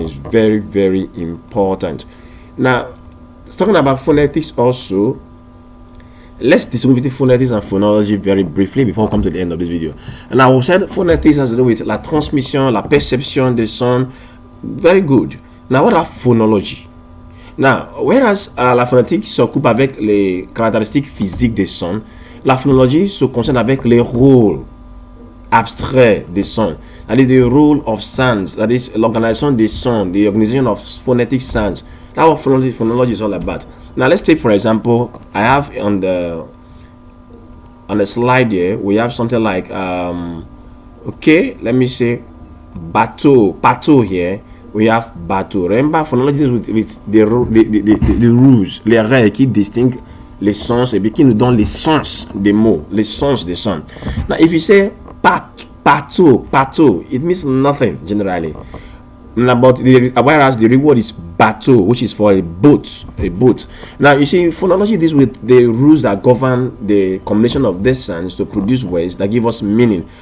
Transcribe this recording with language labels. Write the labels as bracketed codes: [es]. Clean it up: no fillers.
[en] It's very, very important. Now, talking about phonetics also, let's distinguish between phonetics and phonology very briefly before we come to the end of this video. And I will say phonetics has to do with [fr] la transmission, la perception des sons. [en] Very good. Now, what are phonology? Now, whereas [fr] la phonétique s'occupe avec les caractéristiques physiques des sons, la phonologie se concerne avec les rôles abstraits des sons. [en] That is the role of sounds. That is [fr] l'organisation des sons, [en] the organization of phonetic sounds. That's what phonology is all about. Now let's take, for example, I have on the slide here, we have something like okay, let me say bateau here. We have bateau. Remember, phonology is with the rules, [fr] les règles qui distinguent les sons et qui nous donnent les sens des mots, les sens des sons. [en] Now, if you say pato, it means nothing generally. But whereas the real word is bateau, which is for a boat. Now, you see, phonology deals with the rules that govern the combination of these sounds to produce words that give us meaning.